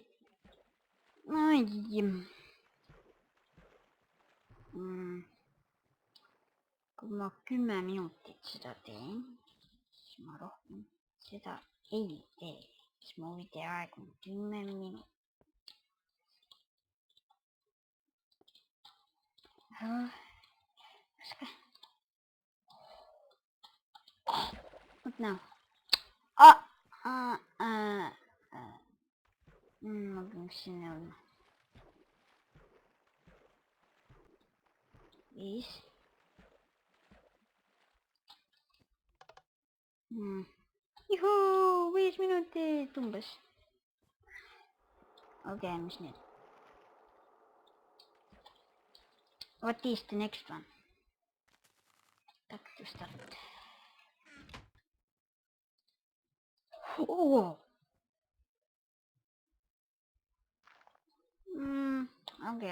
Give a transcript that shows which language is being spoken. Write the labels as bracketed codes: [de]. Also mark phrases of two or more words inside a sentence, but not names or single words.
[et] Ai. Kui ma 10 minutit seda teen, siis ma rohkem seda ei tee. Siis mu videoaeg on 10 minutit. [en] What now? [et] Ma pean sinna olema. 5. Juhuu, 5 minutit umbes. Okei, mis nüüd? [en] What is the next one? Back to start. [et] Okei.